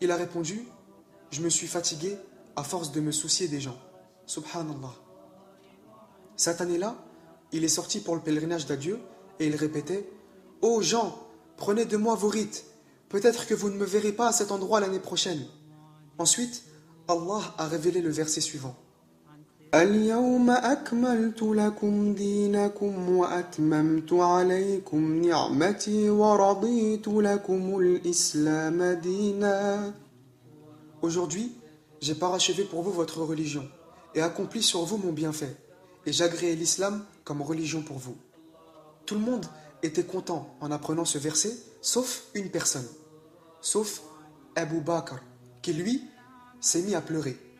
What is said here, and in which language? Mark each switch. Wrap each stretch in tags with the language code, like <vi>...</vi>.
<fr>Il a répondu, « Je me suis fatigué à force de me soucier des gens. » Subhanallah. Cette année-là, il est sorti pour le pèlerinage d'adieu et il répétait « Ô gens, prenez de moi vos rites, peut-être que vous ne me verrez pas à cet endroit l'année prochaine. » Ensuite, Allah a révélé le verset suivant.</fr> <ar>اليوم أكملت لكم دينكم وأتممت عليكم نعمتي ورضيت لكم الإسلام دينا.</ar> <fr>Aujourd'hui, j'ai parachevé pour vous votre religion et accompli sur vous mon bienfait. Et j'agréai l'islam comme religion pour vous. Tout le monde était content en apprenant ce verset, sauf une personne, sauf Abu Bakr, qui lui s'est mis à pleurer.</fr>